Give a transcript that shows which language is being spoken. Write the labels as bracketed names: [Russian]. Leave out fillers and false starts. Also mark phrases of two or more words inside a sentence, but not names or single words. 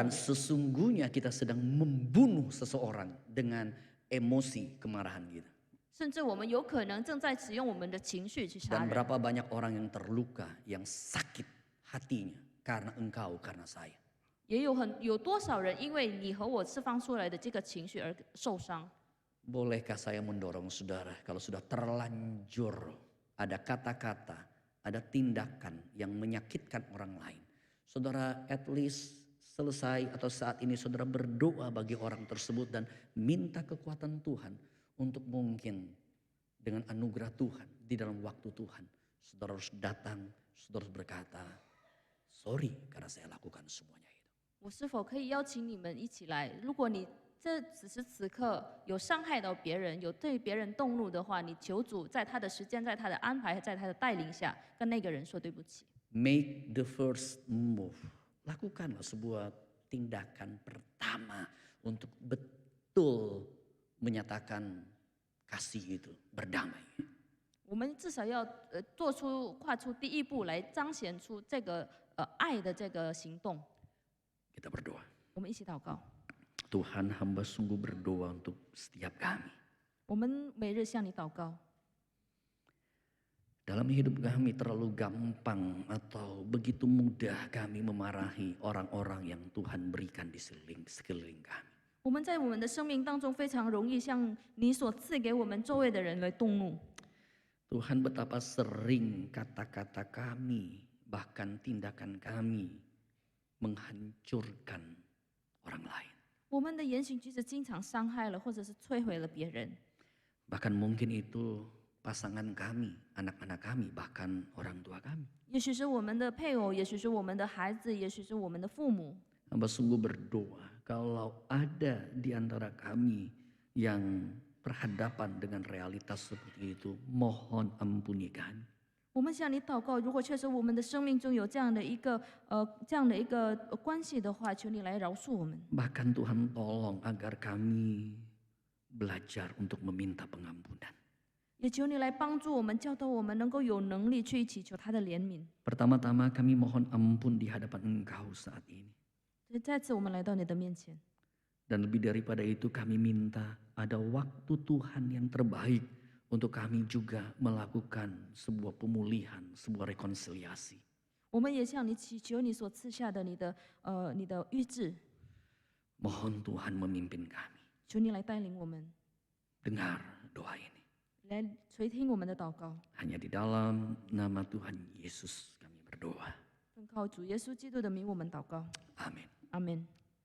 [Indonesian] Bahkan [Chinese] 的。 [Indonesian] sesungguhnya kita sedang membunuh seseorang dengan emosi kemarahan kita. [Chinese] 甚至我们有可能正在使用我们的情绪去杀 [Indonesian] Dan [Chinese] 人。 [Indonesian] berapa banyak orang yang terluka, yang sakit hatinya karena engkau, karena saya. [Chinese] 也有多少人因为你和我释放出来的这个情绪而受伤？ [Indonesian] Bolehkah saya mendorong saudara kalau sudah terlanjur ada kata-kata, ada tindakan yang menyakitkan orang lain. Saudara [English] at least [Indonesian] selesai atau saat ini saudara berdoa bagi orang tersebut dan minta kekuatan Tuhan untuk mungkin dengan anugerah Tuhan di dalam waktu Tuhan. Saudara harus datang, saudara harus berkata, sorry karena saya lakukan semuanya itu. [Chinese] 我是否可以邀请你们一起来？如果你这此时此刻有伤害到别人，有对别人动怒的话，你求主在他的时间、在他的安排、在他的带领下，跟那个人说对不起。 [English] Make the first move. [Indonesian] Lakukanlah sebuah tindakan pertama untuk betul menyatakan kasih itu, berdamai. [Chinese] 我们至少要跨出第一步来彰显出这个爱的这个行动。 [Indonesian] Kita berdoa. [Chinese] 我们一起祷告。 [Indonesian] Tuhan, hamba sungguh berdoa untuk setiap kami. [Chinese] 我们每日向你祷告。 [Indonesian] Dalam hidup kami terlalu gampang atau begitu mudah kami memarahi orang-orang yang Tuhan berikan di sekeliling kami. [Chinese] 我们在我们的生命当中非常容易向你所赐给我们周围的人来动怒。 [Indonesian] Tuhan, betapa sering kata-kata kami, bahkan tindakan kami menghancurkan orang lain. [Chinese] 我们的言行举止经常伤害了或者是摧毁了别人， [Indonesian] Bahkan mungkin itu pasangan kami, anak-anak kami, bahkan orang tua kami. [Chinese] 也许是我们的配偶，也许是我们的孩子，也许是我们的父母。 [Indonesian] Hamba sungguh berdoa kalau ada di antara kami yang berhadapan dengan realitas seperti itu, mohon ampuni kami. [Chinese] 我们向你祷告，如果确实我们的生命中有这样的一个关系的话，求你来饶恕我们。 [Indonesian] Bahkan Tuhan tolong agar kami belajar untuk meminta pengampunan. [Chinese] 也求你来帮助我们，教导我们能够有能力去祈求他的怜悯。 [Indonesian] Pertama-tama kami mohon ampun di hadapan Engkau saat ini. [Chinese] 所以再次我们来到你的面前， [Indonesian] Dan lebih daripada itu kami minta ada waktu Tuhan yang terbaik untuk kami juga melakukan sebuah pemulihan, sebuah rekonsiliasi. [Chinese] 我们也向你祈求你所赐下的你的医治， [Indonesian] Mohon Tuhan memimpin kami. [Chinese] 求你来带领我们， [Indonesian] Dengar doa ini. [Chinese] 来垂听我们的祷告。 [Indonesian] Hanya di dalam nama Tuhan Yesus kami berdoa. [Chinese] 奉靠主耶稣基督的名，我们祷告， [Indonesian] Amin. [Chinese] 阿门。